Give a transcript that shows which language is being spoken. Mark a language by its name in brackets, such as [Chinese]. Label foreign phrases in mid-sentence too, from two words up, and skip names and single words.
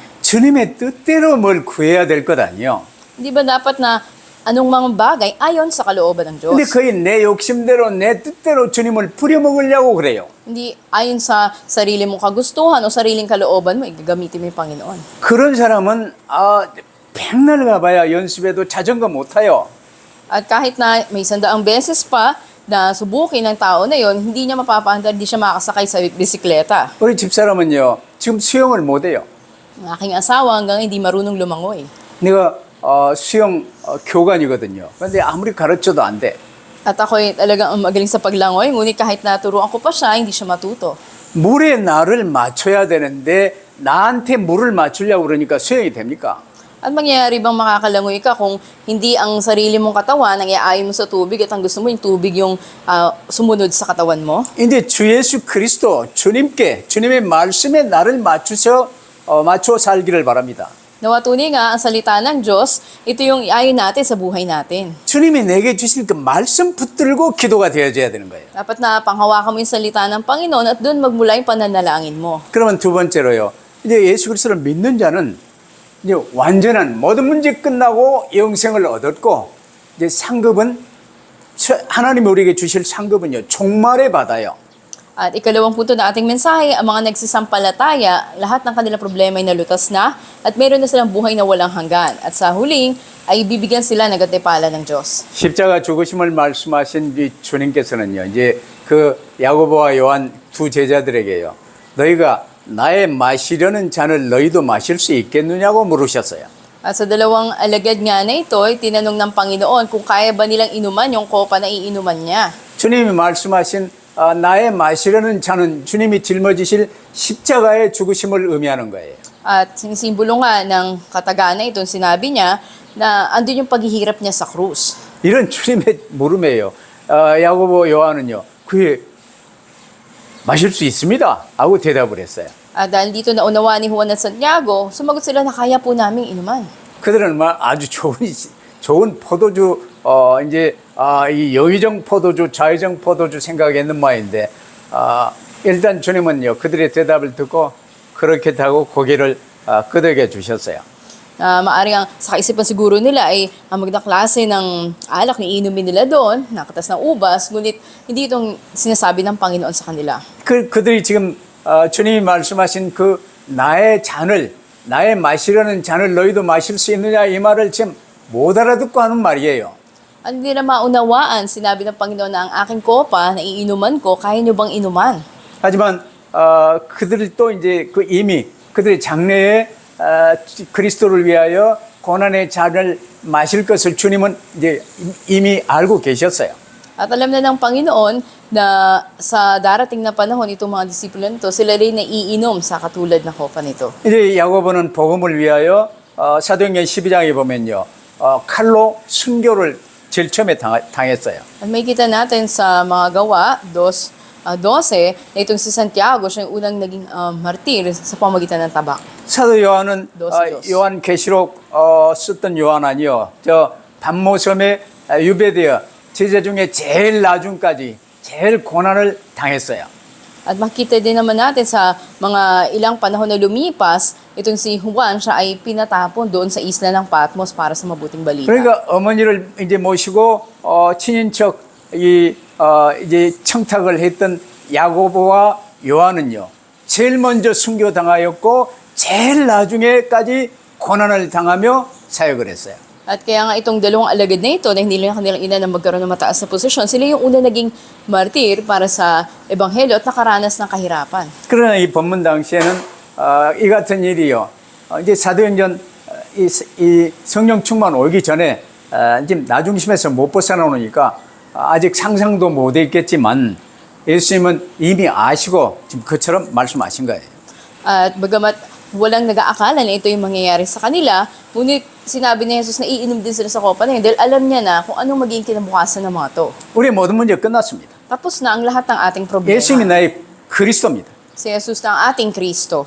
[Korean] 주님의 뜻대로 뭘 구해야 될 것 아니요. [Filipino] Hindi ba dapat na anong mga bagay ayon sa kalooban ng Diyos? [Korean] 근데 거의 내 욕심대로 내 뜻대로 주님을 부려먹으려고 그래요. [Filipino] Hindi ayon sa sarili mong kagustuhan o sariling kalooban mo, igagamitin mo yung Panginoon. [Korean] 그런 사람은 백날 가봐야 연습해도 자전거 못 타요. [Filipino] At kahit na may 100 beses pa na subukin ng tao na yon, hindi niya mapapaandar, hindi siya makasakay sa bisikleta. [Korean] 우리 집사람은요. 지금 수영을 못 해요. [Filipino] Ang aking asawa hanggang hindi marunong lumangoy. [Korean] 내가 수영 교관이거든요. 그런데 아무리 가르쳐도 안 돼. [Filipino] At ako'y talagang magaling sa paglangoy, ngunit kahit naturuan ko pa siya, hindi siya matuto. [Korean] 물에 나를 맞춰야 되는데 나한테 물을 맞추려고 그러니까 수영이 됩니까? [Filipino] At mangyayari bang makakalangoy ka kung hindi ang sarili mong katawan ang iaayon mo sa tubig at ang gusto mo yung tubig yung sumunod sa katawan mo? [Korean] 이제 주 예수 그리스도 주님께 주님의 말씀에 나를 맞추어 살기를 바랍니다. [Filipino] Nawa tunay nga ang salita ng Diyos, ito yung iayon natin sa buhay natin. [Korean] 주님이 내게 주실 그 말씀 붙들고 기도가 되어져야 되는 거예요. [Filipino] Dapat na panghawakan mo yung salita ng Panginoon at doon magmula yung pananalangin mo. [Korean] 그러면 두 번째로요. 이제 예수 그리스도를 믿는 자는 이제 완전한 모든 문제 끝나고 영생을 얻었고 이제 상급은 하나님이 우리에게 주실 상급은요. 종말에 받아요. [Filipino] At ikalawang punto na ating mensahe, ang mga nagsisampalataya, lahat ng kanilang problema ay nalutas na at meron na silang buhay na walang hanggan. At sa huling, ay bibigyan sila ng gantimpala ng Diyos. [Korean] 십자가 죽으심을 말씀하신 이 주님께서는요. 이제 그 야고보와 요한 두 제자들에게요. 너희가 나의 마시려는 잔을 너희도 마실 수 있겠느냐고 물으셨어요. [Filipino] At sa dalawang alagad nga na ito, ay tinanong ng Panginoon kung kaya ba nilang inuman yung kopa na iinuman niya. [Korean] 주님이 말씀하신 나의 마시려는 잔은 주님이 짊어지실 십자가의 죽으심을 의미하는 거예요. [Filipino] At simbolo nga ng katagaan na ito, sinabi niya na andun yung paghihirap niya sa krus. [Korean] 이런 주님의 물음이에요. 야고보 요한은요. 그게 마실 수 있습니다. 하고 대답을 했어요. [Filipino] At dahil dito naunawa ni Juan at Santiago, sumagot sila na kaya po naming inuman. [Korean] 그들은 아주 좋은 포도주 이제 이 여의정 포도주, 좌의정 포도주 생각했는 모양인데 일단 주님은요 그들의 대답을 듣고 그렇게 하고 고개를 끄덕여 주셨어요. [Filipino] Maari ang sa kaisipan siguro nila ay ang magandang klase ng alak na iinumin nila doon, nakatas ng ubas, ngunit hindi itong sinasabi ng Panginoon sa kanila. [Korean] 그들이 지금 주님이 말씀하신 그 나의 마시려는 잔을 너희도 마실 수 있느냐 이 말을 지금 못 알아듣고 하는 말이에요. [Filipino] Hindi na maunawaan, sinabi ng Panginoon na ang aking kopa na iinuman ko, kaya niyo bang inuman? [Korean] 하지만 그들이 또 이제 이미 그들의 장래에 그리스도를 위하여 고난의 잔을 마실 것을 주님은 이제 이미 알고 계셨어요. [Filipino] At alam na ng Panginoon na sa darating na panahon itong mga disipulo nito, sila rin na iinom sa katulad na kopa nito. [Korean] 이제 야고보는 복음을 위하여 사도행전 12장에 보면요. 칼로 순교를 제일 처음에 당했어요. [Filipino] At may kita natin sa mga gawa, 12, na itong si Santiago, siya yung unang naging martir sa pamagitan ng tabak. [Korean] 사도 요한은 도스. 요한 계시록 썼던 요한 아니요. 저 반모섬에 유배되어 제자 중에 제일 나중까지 제일 고난을 당했어요. [Filipino] At makita din naman natin sa mga ilang panahon na lumipas, itong si Juan, siya ay pinatapon doon sa isla ng Patmos para sa mabuting balita. [Korean] 그러니까 어머니를 이제 모시고 친인척 이제 청탁을 했던 야고보와 요한은요. 제일 먼저 순교당하였고 제일 나중에까지 고난을 당하며 사역을 했어요. [Filipino] At kaya nga itong dalawang alagad na ito, na hindi lang kanilang ina na magkaroon ng mataas na posisyon, sila yung una naging martir para sa ebanghelyo at nakaranas ng kahirapan. [Korean] 그러나 이 법문 당시에는 이 같은 일이요. 이제 사도행전 이 성령 충만 오기 전에 지금 나중심에서 못 벗어나오니까 아직 상상도 못 했겠지만 예수님은 이미 아시고 지금 그처럼 말씀하신 거예요. [Filipino] At bagamat walang nag-aakala na ito yung mangyayari sa kanila, ngunit sinabi ni Jesus na iinom din sila sa kopa na yun dahil alam niya na kung anong magiging kinabukasan ng mga to. [Korean] 우리의 모든 문제 끝났습니다. [Filipino] Tapos na ang lahat ng ating problema. [Korean] 예수님이 나의 그리스도입니다. [Filipino] Si Jesus na ang ating Kristo.